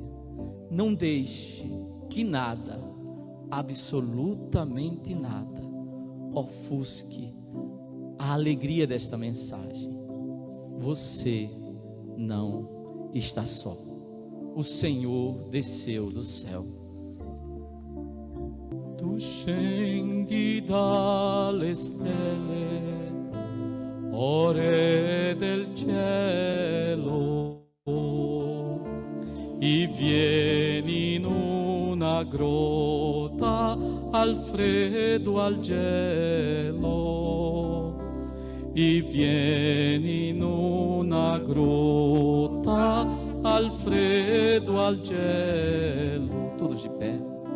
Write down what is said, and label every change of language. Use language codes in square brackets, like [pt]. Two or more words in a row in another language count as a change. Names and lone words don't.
[pt] Não deixe que nada, absolutamente nada, ofusque a alegria desta mensagem. Você não está só. O Senhor desceu do céu. [it] Tu scendi dalle stelle, o Re del cielo, e vieni in una grotta al freddo, al gelo, e vieni in una grotta al freddo, al gelo. [pt] Todos de pé.